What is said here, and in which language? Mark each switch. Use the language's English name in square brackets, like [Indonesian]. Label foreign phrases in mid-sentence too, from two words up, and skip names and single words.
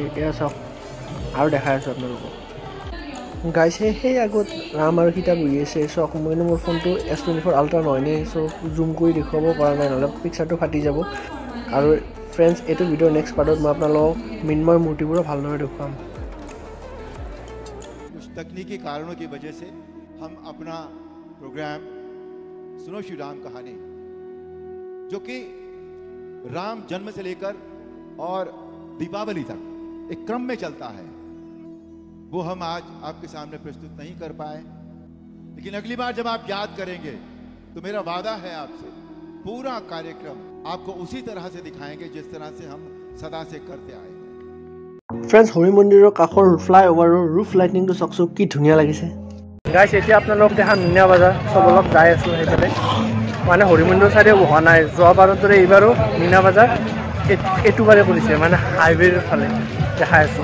[Assamese] এয়া চাওক, আৰু দেখাই আছোঁ আপোনালোকক। গাইজ, সেই আগত ৰাম আৰু সীতা বহি আছে। চাওক, মই মোৰ ফোনটো S24 আল্ট্ৰা নহয় নে, চ' জুম কৰি দেখুৱাব পৰা নাই, নহ'লে পিকচাৰটো ফাটি যাব। আৰু ফ্ৰেণ্ডছ, এইটো ভিডিঅ'ৰ [English] next part [Assamese] মই আপোনালোকক মৃন্ময় মূৰ্তিবোৰো ভালদৰে দেখুৱাম। [Hindi] कुछ तकनीकी कारणों की वजह से हम अपना प्रोग्राम सुनो श्री राम कहानी, जो कि राम जन्म से लेकर और दीपावली तक एक क्रम में चलता है, वो हम आज आपके सामने प्रस्तुत नहीं कर पाए। लेकिन अगली बार जब आप याद करेंगे तो मेरा वादा है आपसे, पूरा कार्यक्रम आपको उसी तरह से दिखाएंगे जिस तरह से हम सदा से करते आए। [Assamese] ফ্ৰেণ্ডছ, হৰি মন্দিৰৰ কাষৰ ফ্লাইঅভাৰৰ [English] roof lighting [Assamese] চাওকচোন কি ধুনীয়া লাগিছে। গাইজ, এতিয়া আপোনালোক দেখা মীনা বজাৰ, চব অলপ যাই আছোঁ সেইফালে। মানে হৰি মন্দিৰৰ চাইডে হোৱা নাই, যোৱাবাৰৰ দৰে এইবাৰো মীনা বজাৰ এইটো বাৰে কৰিছে, মানে হাইৱেৰ ফালে দেখাই আছোঁ।